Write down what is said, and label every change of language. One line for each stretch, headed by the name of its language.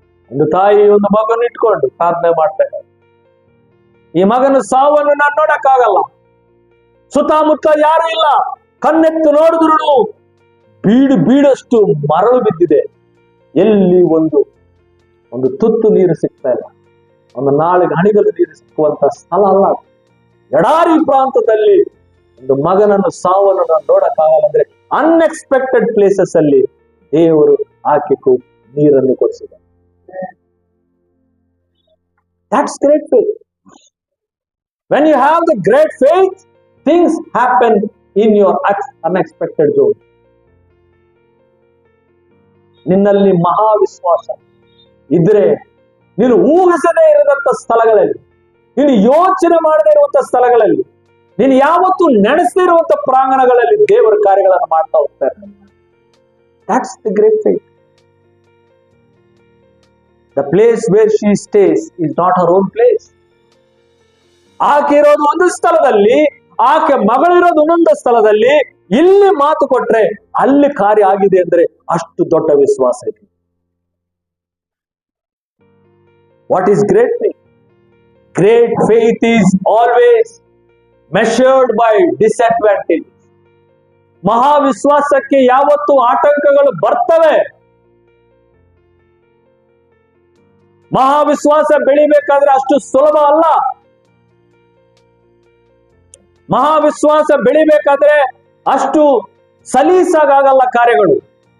Kannada: ಒಂದು ತಾಯಿ ಒಂದು ಮಗನ ಇಟ್ಕೊಂಡು ಪ್ರಾರ್ಥನೆ ಮಾಡ್ತಾರೆ, ಈ ಮಗನ ಸಾವನ್ನು ನಾನು ನೋಡಕ್ಕಾಗಲ್ಲ, ಸುತ್ತಮುತ್ತ ಯಾರು ಇಲ್ಲ, ಕಣ್ಣೆತ್ತು ನೋಡಿದ್ರು ಬೀಡಷ್ಟು ಮರಳು ಬಿದ್ದಿದೆ, ಎಲ್ಲಿ ಒಂದು ತುತ್ತು ನೀರು ಸಿಗ್ತಾ ಇಲ್ಲ, ಒಂದು ನಾಳೆಗೆ ಹಣಿಗಲು ನೀರು ಸಿಕ್ಕುವಂತ ಸ್ಥಳ ಅಲ್ಲ. ಎಡಾರಿ ಪ್ರಾಂತದಲ್ಲಿ ಒಂದು ಮಗನನ್ನು ಸಾವನ್ನು ನಾನು ನೋಡಕ್ಕಾಗಲ್ಲ ಅಂದ್ರೆ
English: unexpected places
Kannada: ಅಲ್ಲಿ ದೇವರು ಆಕೆಗೂ ನೀರನ್ನು ಕೊಡಿಸಿದ.
English: That's great faith. When you have the great faith, things happen in your unexpected zone.
Kannada: ನಿನ್ನಲ್ಲಿ ಮಹಾವಿಶ್ವಾಸ ಇದ್ರೆ ನೀನು ಊಹಿಸದೇ ಇರದಂತ ಸ್ಥಳಗಳಲ್ಲಿ, ನೀನು ಯೋಚನೆ ಮಾಡದೇ ಇರುವಂತ ಸ್ಥಳಗಳಲ್ಲಿ, ನೀನು ಯಾವತ್ತೂ ನಡೆಸದೇ ಇರುವಂತ ಪ್ರಾಂಗಣಗಳಲ್ಲಿ ದೇವರ ಕಾರ್ಯಗಳನ್ನು ಮಾಡ್ತಾ ಹೋಗ್ತಾರೆ.
English: That's the great faith. The place where she stays is not her own place.
Kannada: ಆಕೆ ಇರೋದು ಒಂದು ಸ್ಥಳದಲ್ಲಿ, ಆಕೆ ಮಗಳಿರೋದು ಇನ್ನೊಂದು ಸ್ಥಳದಲ್ಲಿ. ಇಲ್ಲಿ ಮಾತು ಕೊಟ್ರೆ ಅಲ್ಲಿ ಕಾರ್ಯ ಆಗಿದೆ ಅಂದ್ರೆ ಅಷ್ಟು ದೊಡ್ಡ ವಿಶ್ವಾಸ ಇದೆ.
English: What is great faith? Great faith is always measured by disadvantages.
Kannada: ಮಹಾವಿಶ್ವಾಸಕ್ಕೆ ಯಾವತ್ತೂ ಆಟಂಕಗಳು ಬರ್ತವೆ. ಮಹಾವಿಶ್ವಾಸ ಬೆಳಿಬೇಕಾದ್ರೆ ಅಷ್ಟು ಸುಲಭ ಅಲ್ಲ. ಮಹಾವಿಶ್ವಾಸ ಬೆಳಿಬೇಕಾದ್ರೆ ಅಷ್ಟು ಸಲೀಸಾಗಲ್ಲ ಕಾರ್ಯಗಳು.